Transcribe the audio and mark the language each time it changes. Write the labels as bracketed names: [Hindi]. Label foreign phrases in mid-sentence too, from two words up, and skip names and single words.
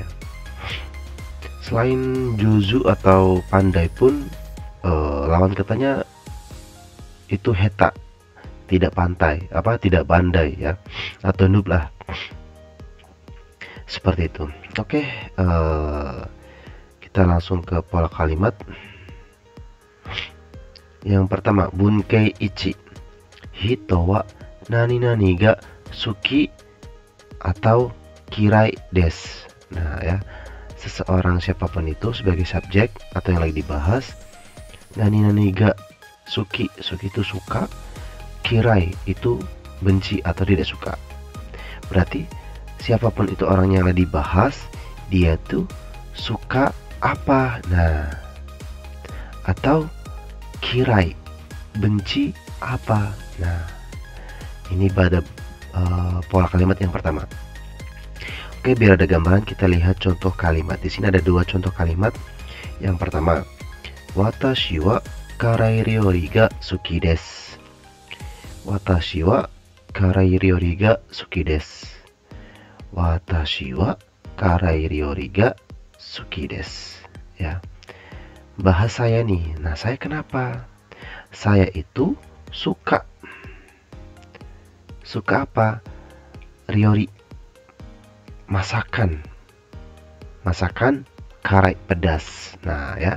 [Indonesian] Selain jouzu atau pandai pun lawan katanya itu heta, tidak pandai ya, atau noob lah, seperti itu. Oke, kita langsung ke pola kalimat. Yang pertama, [Japanese] 文型一、人は何々が好き atau 嫌いです. [Indonesian] Nah ya, seseorang siapapun itu sebagai subjek atau yang lagi dibahas. [Japanese] 何々が好き, [Indonesian] suki itu suka, kirai itu benci atau tidak suka. Berarti siapapun itu orang yang lagi dibahas, dia tuh suka apa. Nah, atau kirai, benci apa. Nah, ini pada pola kalimat yang pertama. Oke, biar ada gambaran kita lihat contoh kalimat. Di sini ada dua contoh kalimat. Yang pertama, [Japanese] 私は辛い料理が好きです. 私は辛い料理が好きです. 私は辛い料理が好きです. [Indonesian] Ya. Bahas saya nih. Nah, saya kenapa? Saya itu suka. Suka apa? Ryori, masakan. Masakan karai, pedas. Nah, ya.